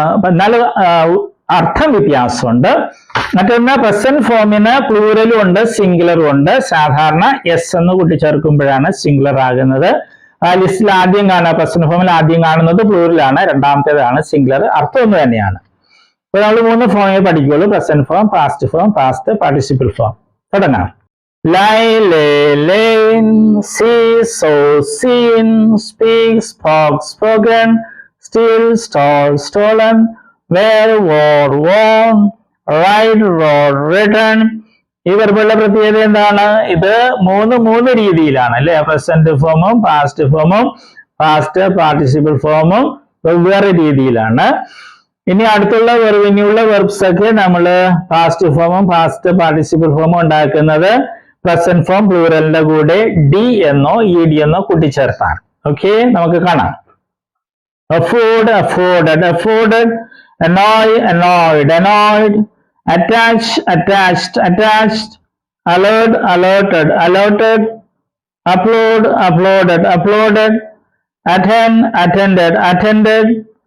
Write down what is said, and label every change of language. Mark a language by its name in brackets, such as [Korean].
[Malayalam] എന്നാൽ അർത്ഥം വ്യത്യാസമുണ്ട്. മറ്റൊന്ന് പ്രസന്റ് ഫോമിന് പ്ലൂറലും ഉണ്ട്, സിംഗുലറും ഉണ്ട്. സാധാരണ എസ് എന്ന് കൂട്ടിച്ചേർക്കുമ്പോഴാണ് സിംഗുലർ ആകുന്നത്. ലിസ്റ്റിൽ ആദ്യം കാണുക, പ്രസന്റ് ഫോമിൽ ആദ്യം കാണുന്നത് പ്ലൂറലാണ്, രണ്ടാമത്തേതാണ് സിംഗുലർ. അർത്ഥം ഒന്ന് തന്നെയാണ്. അപ്പൊ നമ്മൾ 3 ഫോമേ പഠിക്കുള്ളൂ: present form, past form, past participle form. തുടങ്ങാം. [English] Lie, lay, lain, see, saw, seen, speak, spoke, spoken, steal, stole, stolen, wear, wore, worn, write, wrote, written. [Malayalam] ഈ വെർബുകളുടെ പ്രത്യേകത എന്താണ്? ഇത് മൂന്ന് രീതിയിലാണ് അല്ലെ. പ്രസന്റ് ഫോമും പാസ്റ്റ് ഫോമും പാസ്റ്റ് പാർട്ടിസിപ്പിൾ ഫോമും വെവ്വേറെ രീതിയിലാണ്. ഇനി അടുത്തുള്ള ഇനിയുള്ള വെർബ്സ് ഒക്കെ നമ്മൾ പാസ്റ്റ് ഫോമും പാസ്റ്റ് പാർട്ടിസിപ്പിൾ ഫോമും ഉണ്ടാക്കുന്നത് പ്രസന്റ് ഫോം പ്ലൂറലിന്റെ കൂടെ ഡി എന്നോ ഇ ഡി എന്നോ കൂട്ടിച്ചേർത്താണ്. ഓക്കെ, നമുക്ക് കാണാം. [English] afford, afforded, afforded, annoy, annoyed, annoyed, attach, attached, attached, alert, alerted, alerted, upload, uploaded, uploaded, attend, attended, attended,